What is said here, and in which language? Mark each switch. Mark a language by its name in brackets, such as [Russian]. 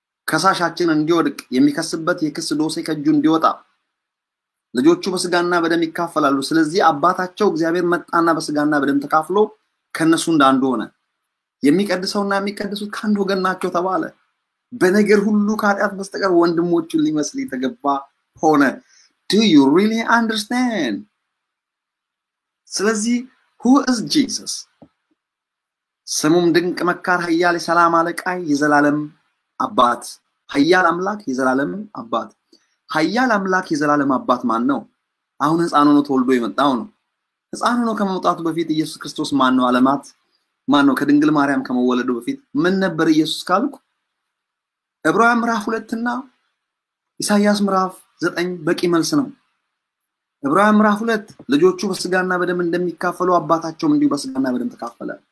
[Amharic] ከሳሻችን እንዲወድቅ የሚከስበት የክስ ዶሴ ከእጁ እንዲወጣ ልጆቹ በስጋና በደም ይካፈላሉ። ስለዚህ አባታቸው እግዚአብሔር መጣና በስጋና በደም ተካፍሎ ከነሱ እንዳንዱ ሆነ። የሚቀድሰውና የሚቀድሱት ከአንድ ወገን ናቸው ተባለ። በነገር ሁሉ ከኃጢአት በስተቀር ወንድሞቹን ሊመስል የተገባ ሆነ። [English] Do you really understand? [Amharic] ስለዚህ [English] who is Jesus? [Amharic] ስሙም ድንቅ መካር፣ ኃያል፣ የሰላም አለቃ፣ የዘላለም አባት። ኃያል አምላክ፣ የዘላለም አባት። ኃያል አምላክ የዘላለም አባት ማን ነው? አሁን ሕፃን ሆኖ ተወልዶ የመጣው ነው። ሕፃን ሆኖ ከመውጣቱ በፊት ኢየሱስ ክርስቶስ ማን ነው? ዓለማት ማን ነው? ከድንግል ማርያም ከመወለዱ በፊት ምን ነበር ኢየሱስ ካልኩ ዕብራውያን ምዕራፍ 2 እና ኢሳይያስ ምዕራፍ 9 በቂ መልስ ነው። ዕብራውያን ምዕራፍ 2 ልጆቹ በስጋና በደም እንደሚካፈሉ አባታቸውም እንዲሁ በስጋና በደም ተካፈለ።